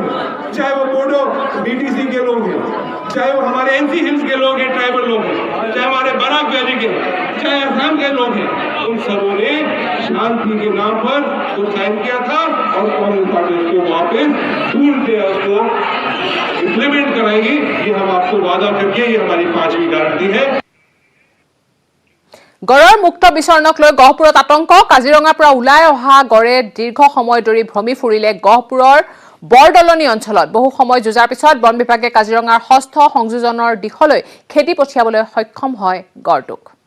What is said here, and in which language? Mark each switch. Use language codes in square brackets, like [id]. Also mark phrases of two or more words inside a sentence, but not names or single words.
[hi] हैं चाहे वो बोडो बीटीसी के लोग हैं चाहे वो हमारे एनसी हिल्स के लोग हैं ट्राइबल लोग हैं चाहे हमारे बराक वैली के चाहे असम के लोग हैं उन सबों ने शांति के नाम पर तो साइन किया था और कांग्रेस पार्टी उसको वापस ढूंढते उसको इम्प्लीमेंट कराएगी ये हम आपको वादा करके ये हमारी 5वीं गारंटी है [as] গড়ৰ মুক্ত বিচৰণক লৈ গহপুৰত আতংক কাজিৰঙাৰ পৰা ওলাই অহা গড়ে দীৰ্ঘ সময় ধৰি ভ্ৰমি ফুৰিলে গহপুৰৰ বৰদলনি অঞ্চলত বহু সময় যুঁজাৰ পিছত বন বিভাগে কাজিৰঙাৰ ষষ্ঠ সংযোজনৰ দিশলৈ খেদি পঠিয়াবলৈ সক্ষম হয় গড়টোক